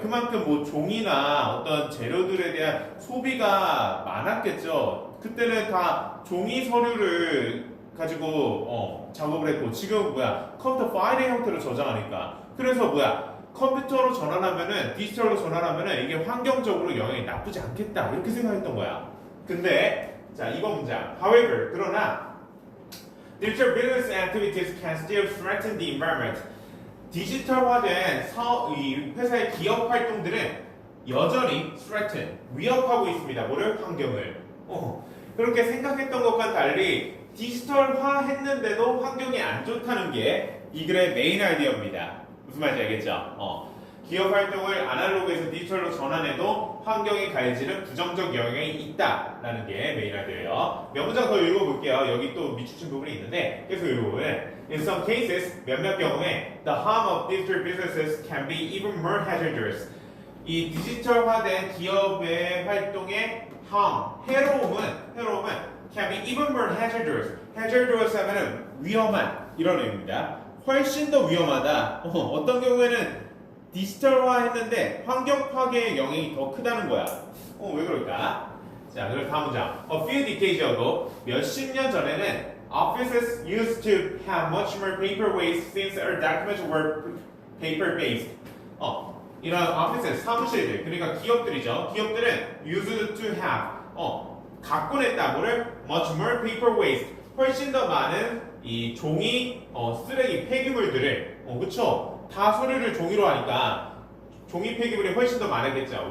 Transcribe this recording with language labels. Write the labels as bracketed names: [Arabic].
[Korean] 그만큼 뭐 종이나 어떤 재료들에 대한 소비가 많았겠죠. 그때는 다 종이 서류를 가지고 작업을 했고, 지금 뭐야 컴퓨터 파일의 형태로 저장하니까. 그래서 뭐야 컴퓨터로 전환하면은, 디지털로 전환하면은 이게 환경적으로 영향이 나쁘지 않겠다 이렇게 생각했던 거야. 근데 자, 이번 문장. [English] However, 그러나 digital business activities can still threaten the environment. [Korean] 디지털화된 이 회사의 기업 활동들은 여전히 threaten, 위협하고 있습니다. 뭐를? 환경을. 그렇게 생각했던 것과 달리 디지털화 했는데도 환경이 안 좋다는 게 이 글의 메인 아이디어입니다. 무슨 말인지 알겠죠? 기업 활동을 아날로그에서 디지털로 전환해도 환경에 가해지는 부정적 영향이 있다라는 게 메인 아이디어예요. 몇 문장 더 읽어볼게요. 여기 또 밑줄친 부분이 있는데 계속 읽어보면 [English] In some cases, [Korean] 몇몇 경우에 [English] the harm of digital businesses can be even more hazardous. [Korean] 이 디지털화된 기업의 활동의 harm, 해로움은 [English] can be even more hazardous. [Korean] hazardous 하면은 위험한 이런 의미입니다. 훨씬 더 위험하다. 어떤 경우에는 디지털화 했는데 환경 파괴의 영향이 더 크다는 거야. 왜 그럴까? 자, 그리고 다음 문장. [English] A few decades ago, [Korean] 몇십 년 전에는 [English] offices used to have much more paper waste since our documents were paper based. [Korean] 이런 offices, 사무실들, 그러니까 기업들이죠. 기업들은 [English] used to have, [Korean] 갖고 냈다. [English] 뭐를? much more paper waste. [Korean] 훨씬 더 많은 이 종이 쓰레기 폐기물들을 그쵸? 다 서류를 종이로 하니까 종이 폐기물이 훨씬 더 많았겠죠.